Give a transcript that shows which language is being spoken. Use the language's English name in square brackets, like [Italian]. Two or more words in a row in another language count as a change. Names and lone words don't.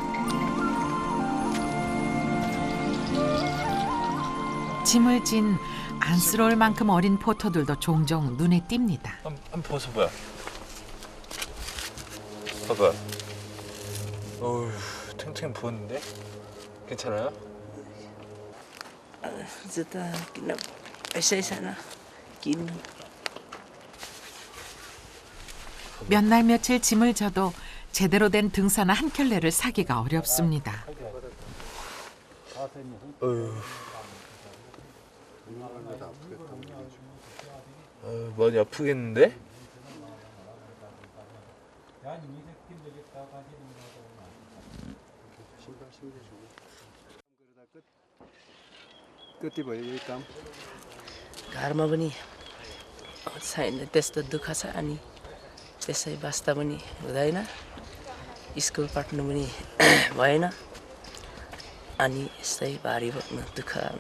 [Korean] 짐을 진 안쓰러울 만큼 어린 포터들도 종종 눈에 띕니다. 한번 벗어봐요. 봐봐. 어휴, 탱탱 부었는데? 괜찮아요? [Nepali] जुत्ता किन्न पैसै छैन किन्नु। [Korean] 몇 날 며칠 짐을 져도 제대로 된 등산화 한 켤레를 사기가 어렵습니다. 많이 아프겠는데? [Nepali] कति भयो यही काम? घरमा पनि छैन त्यस्तो दुःख छ अनि त्यसै बस्दा पनि हुँदैन, स्कुल पढ्नु पनि भएन अनि यस्तै भारी बोक्नु दुःख